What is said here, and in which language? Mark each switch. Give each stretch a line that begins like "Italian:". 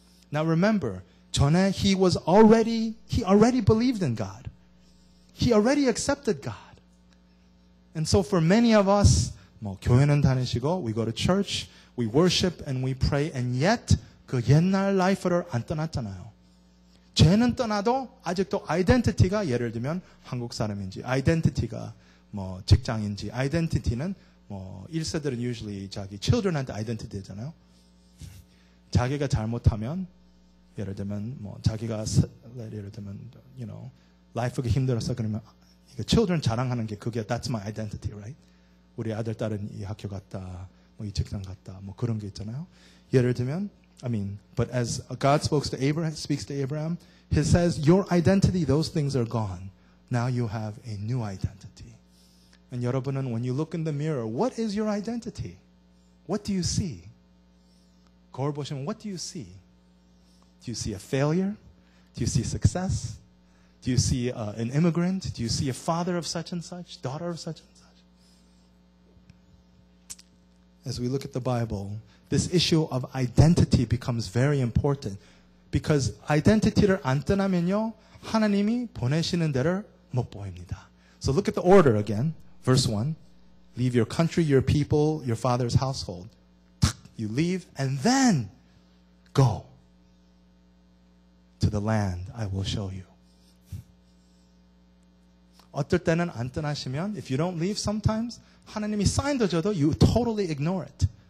English: Now remember,
Korean: 전에
English: he already believed in God. He already accepted God. And so for many of us,
Korean: 뭐 교회는 다니시고,
English: we go to church, we worship and we pray, and yet
Korean: 그 옛날 라이프를 안 떠났잖아요. 죄는 떠나도 아직도 아이덴티티가 예를 들면 한국 사람인지, 아이덴티티가 뭐 직장인지, 아이덴티티는 뭐 1세들은 usually 자기 children한테 아이덴티티잖아요. 자기가 잘못하면 예를 들면 뭐 자기가 예를 들면 라이프가 힘들어서 그러면 이거 children 자랑하는 게 그게
English: that's my identity, right?
Korean: 우리 아들 딸은 이 학교 갔다, 뭐 이 직장 갔다, 뭐 그런 게 있잖아요. 예를 들면
English: but as God speaks to Abraham, he says, your identity, those things are gone. Now you have a new identity. And
Korean: 여러분은,
English: when you look in the mirror, what is your identity? What do you see?
Korean: 거울 보시면,
English: what do you see? Do you see a failure? Do you see success? Do you see an immigrant? Do you see a father of such and such, daughter of such and such? As we look at the Bible, this issue of identity becomes very important. Because
Korean: identity를 안 떠나면요, 하나님이 보내시는 데를 못 보입니다.
English: So look at the order again. Verse 1. Leave your country, your people, your father's household. You leave and then go to the land I will show you.
Korean: 어떨 때는 안 떠나시면,
English: if you don't leave sometimes,
Korean: 하나님이 사인도 줘도
English: you totally ignore it.